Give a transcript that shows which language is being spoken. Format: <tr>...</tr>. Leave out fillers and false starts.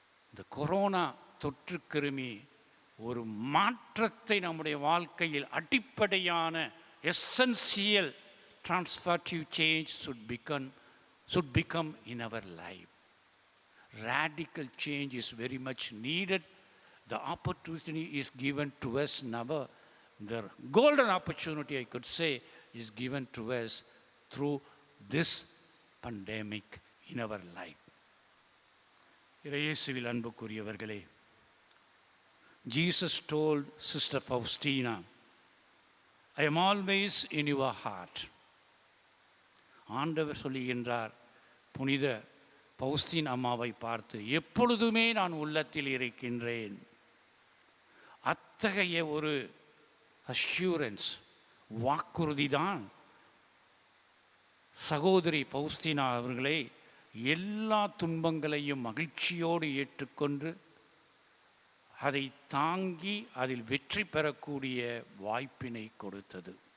<ta>இந்த கொரோனா தொற்று கிருமி ஒரு மாற்றத்தை நம்முடைய வாழ்க்கையில் அடிப்படையான</ta> <en>Essential transformative change should become in our life. Radical change is very much needed. The opportunity is given to us now. The golden opportunity, I could say, is given to us through this pandemic in our life.</en> <ta>இயேசுவில் அன்புக்குரியவர்களே,</ta> <en>Jesus told Sister Faustina, I am always in your heart.</en> <ta>ஆண்டவர் சொல்லுகின்றார் புனித பவுஸ்தீன் அம்மாவை பார்த்து, எப்பொழுதுமே நான் உள்ளத்தில் இருக்கின்றேன். அத்தகைய ஒரு அஷ்யூரன்ஸ், வாக்குறுதிதான் சகோதரி பவுஸ்தீனா அவர்களை எல்லா துன்பங்களையும் மகிழ்ச்சியோடு ஏற்றுக்கொண்டு அதை தாங்கி அதில் வெற்றி பெறக்கூடிய வாய்ப்பினை கொடுத்தது.</ta>